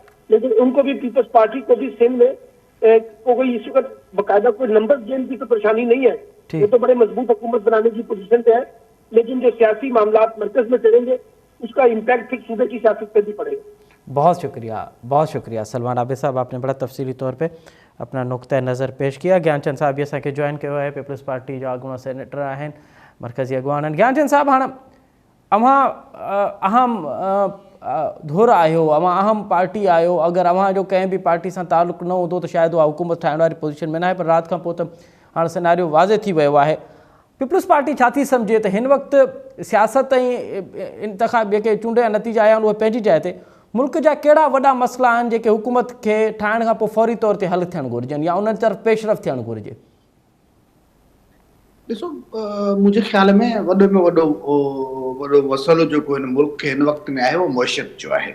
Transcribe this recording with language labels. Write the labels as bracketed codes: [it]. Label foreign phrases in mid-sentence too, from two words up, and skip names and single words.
[ur] لیکن ان کو بھی پیپلز پارٹی کو بھی سندھ میں کوئی اس وقت باقاعدہ کوئی [en] number game [ur] کی تو پریشانی نہیں ہے، یہ تو بڑے مضبوط حکومت بنانے کی پوزیشن پہ ہے، لیکن جو سیاسی معاملات مرکز میں چلیں گے اس کا امپیکٹ پھر صوبے کی سیاست پہ بھی پڑے گا. بہت شکریہ سلمان عابد صاحب، آپ نے بڑا تفصیلی طور پہ اپنا نقطۂ نظر پیش کیا. [sd] ज्ञानचंद साहब ये के जॉइन कयो है पीपल्स पार्टी जो अगवा सेनेटर आहिनि, मरकज़ी अगवान आहिनि। ज्ञानचंद साहब, हाँ अवां अहम धुर आयो, अवां अहम पार्टी आयो, अगर अवां जो कंहिं भी पार्टी से ताल्लुक़ न होंदो तो शायद वो हुकूमत ठाहिण वारी पोजीशन में ना है, पर रात खां पोइ त हाणे सिनारियो वाज़े थी वियो आहे। पीपल्स पार्टी छा थी सम्झे त हिन वक़्तु सियासत ऐं इंतख़ाब जेके चूंड जा नतीजा आया आहिनि उहे पंहिंजी जाइ ते मुल्क जा कहिड़ा वॾा मसइला आहिनि जेके हुकूमत खे ठाहिण खां पोइ फौरी तौर ते हल थियणु घुरिजनि या उन्हनि तरफ़ पेशरफ़ थियणु घुरिजे? ॾिसो, मुंहिंजे ख़्याल में वॾो मसइलो जेको हिन मुल्क खे हिन वक़्त में आहे उहो मुइशत जो आहे